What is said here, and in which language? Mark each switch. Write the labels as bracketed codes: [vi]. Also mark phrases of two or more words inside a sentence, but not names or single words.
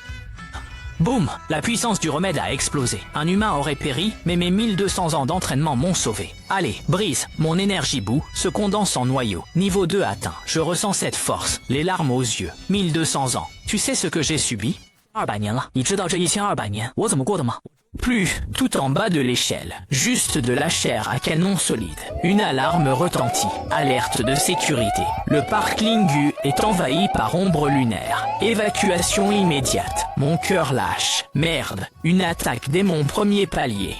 [fr] Boum! La puissance du remède a explosé. Un humain aurait péri, mais mes 1200 ans d'entraînement m'ont sauvé. Allez, brise! Mon énergie bout se condense en noyau. Niveau 2 atteint. Je ressens cette force, les larmes aux yeux. 1200 ans. Tu sais ce que j'ai subi? [zh] 200 年了，你知道这1200年我怎么过的吗？ [fr] Plus, tout en bas de l'échelle, juste de la chair à canon solide. Une alarme retentit, alerte de sécurité. Le parc Lingu est envahi par ombre lunaire. Évacuation immédiate. Mon cœur lâche. Merde, une attaque dès mon premier palier.